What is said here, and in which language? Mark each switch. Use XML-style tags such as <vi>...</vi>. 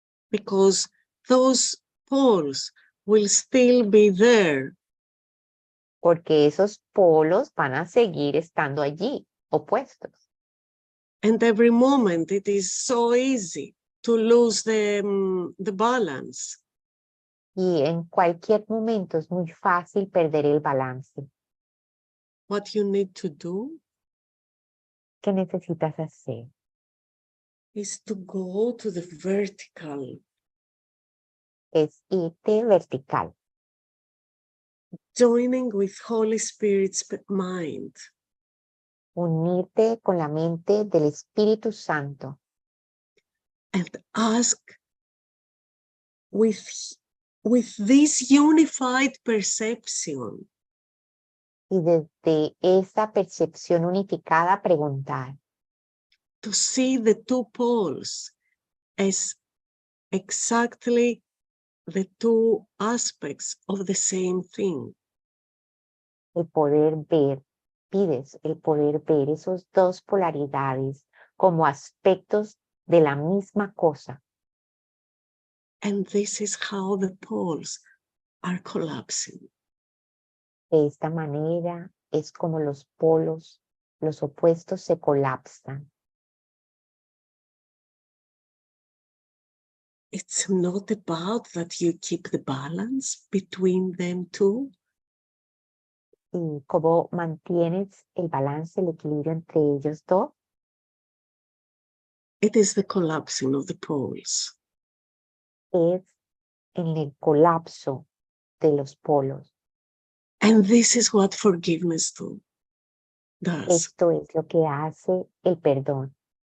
<en>Because those poles will still be there.</en> <es>porque esos polos van a seguir estando allí, opuestos.</es> <en>And every moment it is so easy to lose the balance.</en> <es>Y en cualquier momento es muy fácil perder el balance.</es> <en>What you need to do</en> <es>¿Qué necesitas hacer?</es> <en>is to go to the vertical,</en> <es>Es irte vertical,</es> <en>joining with Holy Spirit's mind.</en> <es>unirte con la mente del Espíritu Santo</es> <en>And ask with this unified perception,</en> <es>y desde esa percepción unificada preguntar,</es> <en>to see the two poles as exactly the two aspects of the same thing.</en> <es>el poder ver, pides el poder ver esos dos polaridades como aspectos de la misma cosa.</es> <en>And this is how the poles are collapsing.</en> <es>De esta manera es como los polos, los opuestos se colapsan.</es> <en>It's not about that you keep the balance between them two.</en> <es>¿Y cómo mantienes el balance, el equilibrio entre ellos dos?</es> <en>It is the collapsing of the poles.</en> <es>Es en el colapso de los polos.</es> <en>And this is what forgiveness does.</en> <es>Esto es lo que hace el perdón.</es>